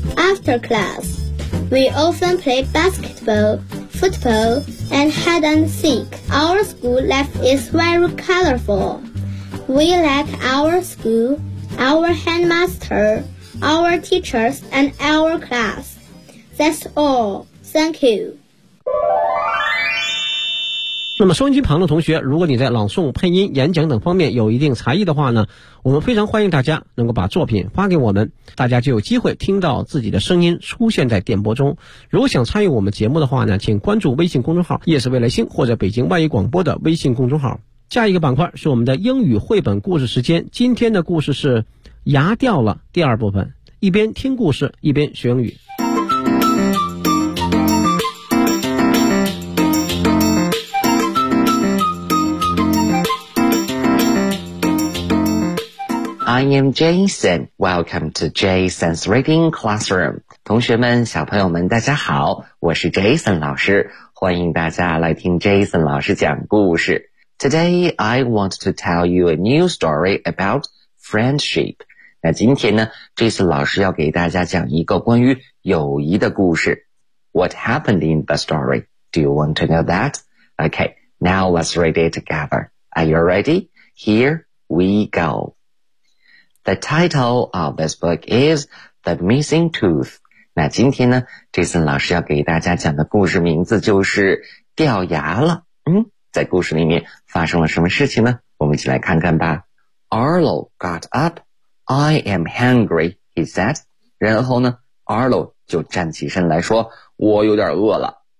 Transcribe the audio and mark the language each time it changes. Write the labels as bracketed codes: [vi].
[en] After class, we often play basketball, football, and hide and seek. Our school life is very colorful. We like our school, our headmaster, our teachers, and our class. That's all. Thank you. [zh] 那么收音机旁的同学，如果你在朗诵、配音、演讲等方面有一定才艺的话呢，我们非常欢迎大家能够把作品发给我们，大家就有机会听到自己的声音出现在电波中。如果想参与我们节目的话呢，请关注微信公众号夜市未来星或者北京万语广播的微信公众号。下一个板块是我们的英语绘本故事时间，今天的故事是牙掉了第二部分，一边听故事一边学英语。 [en] I am Jason. Welcome to Jason's Reading Classroom. [zh] 同学们，小朋友们，大家好，我是 Jason 老师，欢迎大家来听 Jason 老师讲故事。 [en] Today, I want to tell you a new story about friendship. [zh] 那今天呢 ,Jason 老师要给大家讲一个关于友谊的故事。 [en] What happened in the story? Do you want to know that? Okay, now let's read it together. Are you ready? Here we go. The title of this book is The Missing Tooth. [zh] 那今天呢 ,Jason 老师要给大家讲的故事名字就是掉牙了。嗯，在故事里面发生了什么事情呢？ [en] 我们一起来看看吧。 Arlo got up. I am hungry, he said. [zh] 然后呢 ,Arlo 就站起身来说我有点饿了。